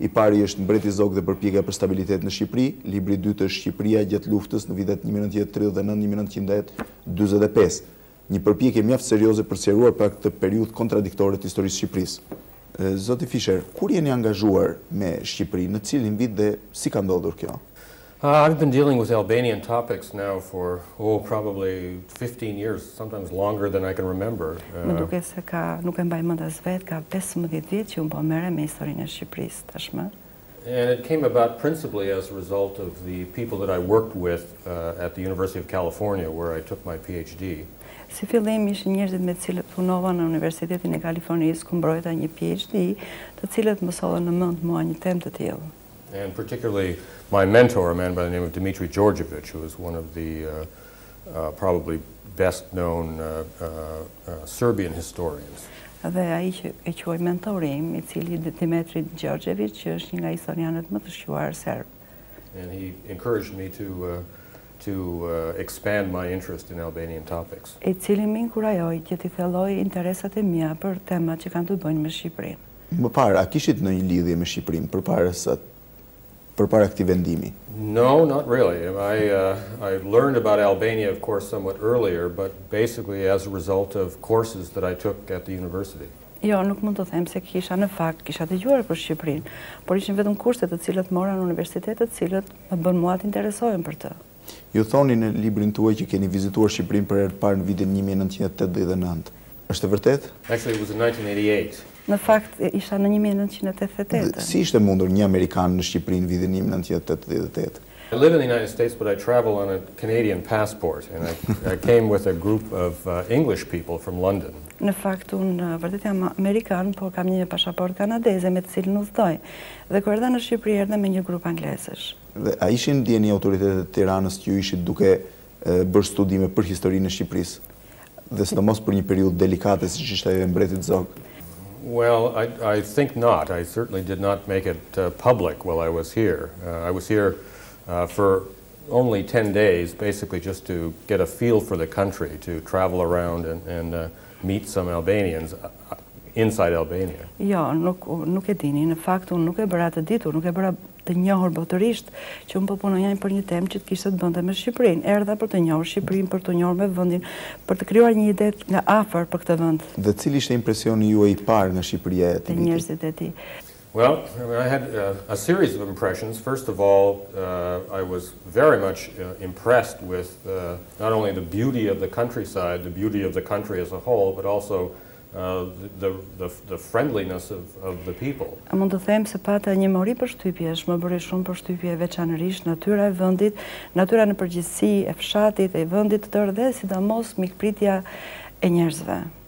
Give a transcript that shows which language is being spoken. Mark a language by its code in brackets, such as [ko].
[sq] I pari është Mbreti Zog dhe përpjekja për stabilitet në Shqipëri, libri i dytë është Shqipëria gjatë luftës në vitet 1939-1945. Një përpjekje mjaft serioze për sqaruar pak këtë periudhë kontradiktore të historisë së Shqipërisë. Zoti Fischer, kur jeni angazhuar me Shqipërinë, në cilin vit dhe si ka ndodhur kjo? [en] I've been dealing with Albanian topics now for, probably 15 years, sometimes longer than I can remember. [sq] Më duket se nuk e mbaj mend as vet, ka 15 vjet që unë po merrem me historinë e Shqipërisë tashmë. [en] And it came about principally as a result of the people that I worked with at the University of California, where I took my PhD. [sq] Si fillim ishin njerëzit me të cilët punova në Universitetin e Kalifornisë, ku mbrojta një PhD, të cilët mësovën në mend mua një temë të tillë. [en] And particularly my mentor, a man by the name of Dmitri Georgievich, who was one of the probably best-known Serbian historians. [sq] Dhe ai që e quaj mentori im, I cili Dmitri Georgievich, që është një nga historianët më të shquar serb. [en] And he encouraged me to expand my interest in Albanian topics. [sq] I cili më inkurajoi që të thelloj interesat e mia për temat që kanë të bëjnë me Shqipërinë. Më parë, a kishit në një lidhje me Shqipërinë përpara këtij vendimi? [en] No, not really. I learned about Albania, of course, somewhat earlier, but basically as a result of courses that I took at the university. [sq] Jo, nuk mund të them se kisha dëgjuar për Shqipërinë, por ishin vetëm kurse të cilët mora në universitet, të cilët më bën mua të interesohem për të. Ju thoni në librin tuaj që keni vizituar Shqipërinë për herë të parë në vitin 1989. Është e vërtet? [en] Actually, it was in 1988. [sq] Në fakt, isha në 1988. Si ishte mundur një Amerikan në Shqipëri në vitin 1988? [en] I live in the United States, but I travel on a Canadian passport, and I came with a group of English people from London. [sq] Në fakt, unë vërtet jam Amerikan, por kam një pasaport kanadeze me të cilin udhtoj. Dhe kur erdha në Shqipëri, erdha me një grup anglezësh. Dhe a ishin ndjeni autoritetet e Tiranës që ju ishit duke bërë studime për historinë e Shqipërisë? Dhe sidomos për një periudhë delikate siç ishte ajo e Mbretit Zog? [en] Well, I think not. I certainly did not make it public while I was here. I was here for only 10 days, basically just to get a feel for the country, to travel around and meet some Albanians inside Albania. [sq] Jo, nuk e dini. Në fakt, unë nuk e bëra të ditur, nuk e bëra të njohur botërisht, që unë po punoja për një temë që të kishte të bënte me Shqipërinë. Erdha për të njohur Shqipërinë, për të njohur me vendin, për të krijuar një ide nga afër për këtë vend. Dhe cili ishte impresioni juaj I parë nga Shqipëria e atij viti? Njerëzit e tij. [en] Well, I had a series of impressions. First of all, I was very much impressed with not only the beauty of the countryside, the beauty of the country as a whole, but also the friendliness of the people. [sq] A mund të them se pata një mori përshtypjesh, më bëri shumë përshtypje veçanërisht natyra e vendit, natyra në përgjithësi e fshatit, e vendit të tërë dhe sidomos mikpritja e njerëzve.